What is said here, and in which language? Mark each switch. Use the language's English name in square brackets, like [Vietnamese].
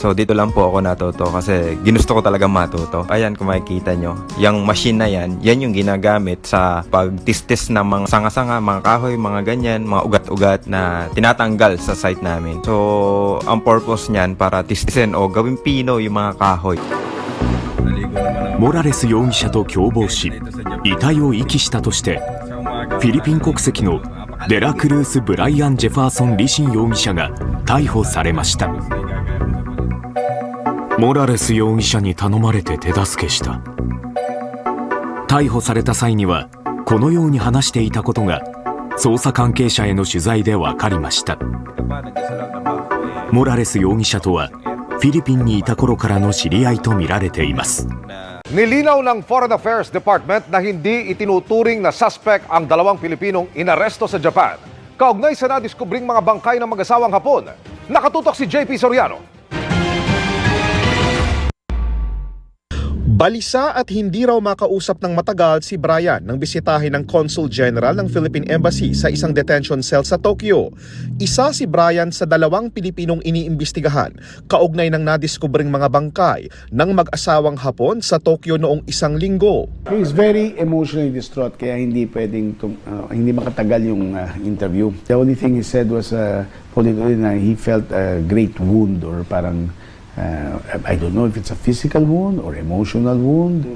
[Filipino] So dito lang po ako natuto kasi ginusto ko talaga matuto. Ayan, kung makikita nyo, yung machine na yan yung ginagamit sa pagtistis ng mga sanga-sanga, mga kahoy, mga ganyan, mga ugat-ugat na tinatanggal sa site namin. So ang purpose niyan para tistisin o gawing pino yung mga kahoy. [Japanese] モラレス容疑者と共謀し遺体を遺棄したとしてフィリピン国籍のデラクルース・ブライアン・ジェファーソン・リシン容疑者が逮捕されました。モラレス容疑者に頼まれて手助けした。逮捕された際にはこのように話していたことが捜査関係者への取材で分かりました。モラレス容疑者とはフィリピンにいた頃からの知り合いとみられています。 [Filipino] Nilinaw ng Foreign Affairs Department na hindi itinuturing na suspect ang dalawang Pilipinong inaresto sa Japan. Kaugnay sa nadiskubring mga bangkay ng mag-asawang Hapon. Nakatutok si JP Soriano. Balisa at hindi raw makausap ng matagal si Brian nang bisitahin ng Consul General ng Philippine Embassy sa isang detention cell sa Tokyo. Isa si Brian sa dalawang Pilipinong iniimbestigahan kaugnay ng nadiskubring mga bangkay ng mag-asawang Hapon sa Tokyo noong isang linggo. [English] He's very emotionally distraught [Filipino] kaya hindi hindi makatagal yung interview. [English] The only thing he said was na he felt a great wound or parang I don't know if it's a physical wound or emotional wound.